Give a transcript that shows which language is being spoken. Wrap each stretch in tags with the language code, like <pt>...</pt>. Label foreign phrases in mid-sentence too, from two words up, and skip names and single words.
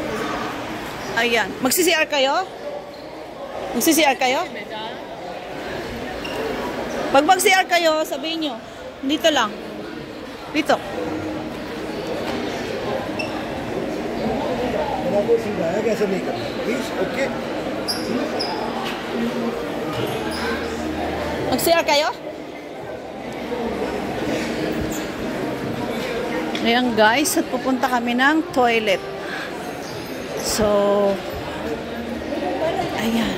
<tl>Ayan. Magsi-CR kayo? Magsi-CR kayo? Pag mag-CR kayo, sabihin nyo, dito lang. Dito.</tl> <hi>आपको समझाया कैसे नहीं करना</hi> <en>please okay</en> <tl>Mag-CR kayo? Ayan guys, at pupunta kami ng toilet. So, ayan.</tl>